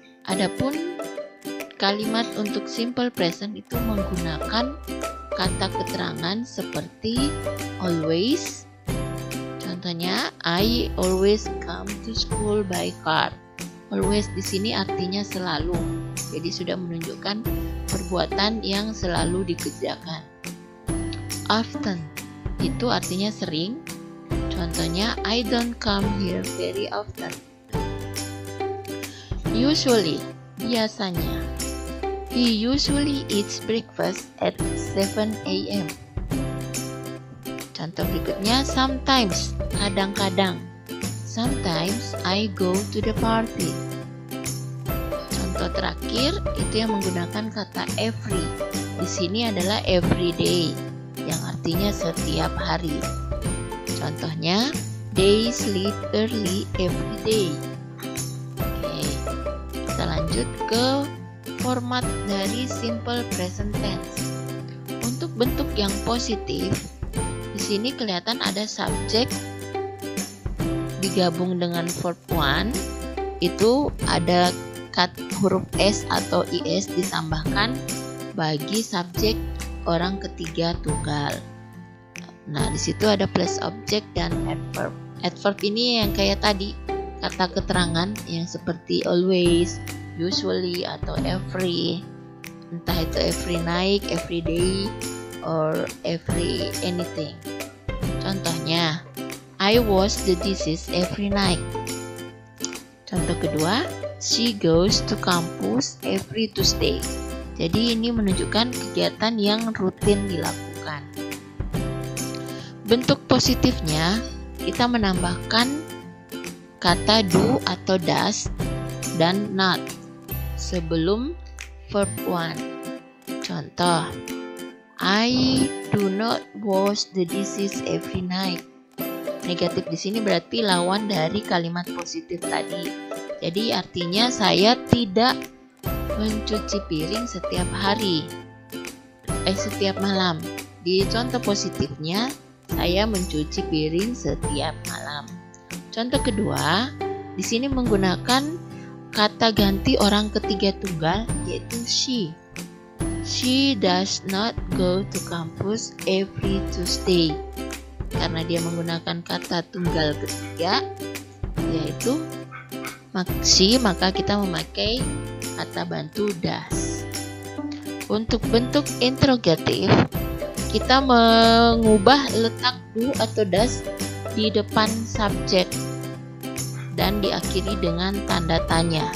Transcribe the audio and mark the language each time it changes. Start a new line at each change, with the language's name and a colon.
Indonesian: Adapun kalimat untuk simple present itu menggunakan kata keterangan seperti always. Contohnya,
English: I always come to school by car.
Indonesian: Always di sini artinya selalu. Jadi sudah menunjukkan perbuatan yang selalu dikerjakan. Often itu artinya sering. Contohnya,
English: I don't come here very often. Usually,
Indonesian: biasanya.
English: He usually eats breakfast at 7 a.m.
Indonesian: Contoh berikutnya,
English: sometimes,
Indonesian: kadang-kadang.
English: Sometimes I go to the party.
Indonesian: Contoh terakhir itu yang menggunakan kata every. Di sini adalah every day, yang artinya setiap hari. Contohnya,
English: they sleep early every day.
Indonesian: Oke, kita lanjut ke format dari simple present tense. Untuk bentuk yang positif, di sini kelihatan ada subjek digabung dengan verb one, itu ada huruf S atau IS ditambahkan bagi subjek orang ketiga tunggal. Nah, di situ ada plus object dan adverb. Adverb ini yang kayak tadi, kata keterangan yang seperti always, usually atau every, entah itu
English: every night, every day, or every anything.
Indonesian: Contohnya,
English: I wash the dishes every night.
Indonesian: Contoh kedua,
English: she goes to campus every Tuesday.
Indonesian: Jadi ini menunjukkan kegiatan yang rutin dilakukan. Bentuk positifnya, kita menambahkan kata do atau does dan not sebelum verb one. Contoh,
English: I do not wash the dishes every night.
Indonesian: Negatif di sini berarti lawan dari kalimat positif tadi. Jadi artinya saya tidak mencuci piring setiap hari. Setiap malam. Di contoh positifnya, saya mencuci piring setiap malam. Contoh kedua, di sini menggunakan kata ganti orang ketiga tunggal, yaitu she.
English: She does not go to campus every Tuesday.
Indonesian: karena dia menggunakan kata tunggal ketiga, yaitu she, maka kita memakai kata bantu does. Untuk bentuk interrogatif, kita mengubah letak do atau does di depan subjek dan diakhiri dengan tanda tanya.